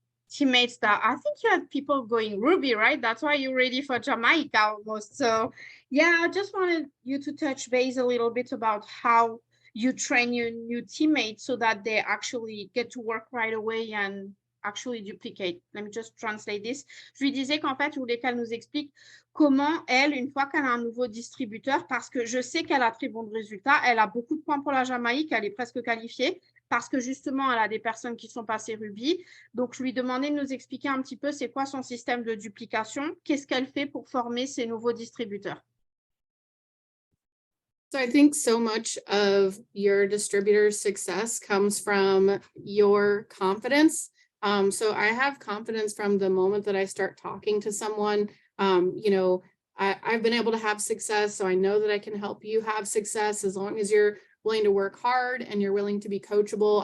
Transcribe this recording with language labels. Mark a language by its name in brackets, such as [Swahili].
[English] teammates that I think you had people going Ruby, right? That's why you're ready for Jamaica almost. So yeah, I just wanted you to touch base a little bit about how you train your new teammates so that they actually get to work right away and actually duplicate. Let me just translate this. [French] Je lui disais qu'en fait, je voulais qu'elle nous explique comment elle, une fois qu'elle a un nouveau distributeur, parce que je sais qu'elle a très bons résultats, elle a beaucoup de points pour la Jamaïque, elle est presque qualifiée, parce que justement, elle a des personnes qui sont passées Ruby. Donc, je lui demandais de nous expliquer un petit peu c'est quoi son système de duplication, qu'est-ce qu'elle fait pour former ses nouveaux distributeurs. [English] So I think so much of your distributor's success comes from your confidence. So I have confidence from the moment that I start talking to someone. You know, I've been able to have success, so I know that I can help you have success as long as you're willing to work hard and you're willing to be coachable.